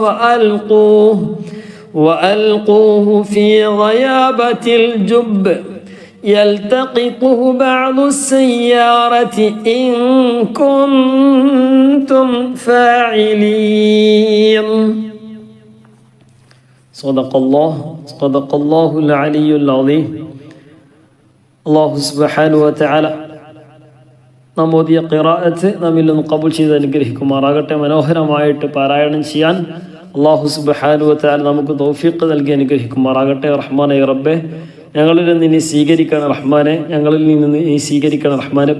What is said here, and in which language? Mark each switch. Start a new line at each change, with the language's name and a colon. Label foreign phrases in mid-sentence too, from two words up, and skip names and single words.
Arabic: وألقوه في غيابة الجب يلتقطه بعض السيارة إن كنتم فاعلين صدق الله العلي العظيم. الله سبحانه وتعالى
Malayalam: നമ്മോദിയ ഖിറാഅത്ത് നമ്മിൽ നിന്ന് ഖബൂൽ ചെയ്ത് അനുഗ്രഹിക്കുമാറാകട്ടെ. മനോഹരമായിട്ട് പാരായണം ചെയ്യാൻ
Arabic: الله سبحانه وتعالى
Malayalam: നമുക്ക് തൗഫീഖ് നൽകി അനുഗ്രഹിക്കുമാറാകട്ടെ. റഹ്മാനേ റബ്ബേ, ഞങ്ങളിൽ നിന്ന് നീ സ്വീകരിക്കണം റഹ്മാനെ, ഞങ്ങളിൽ നിന്ന് നീ സ്വീകരിക്കണം റഹ്മാനെ.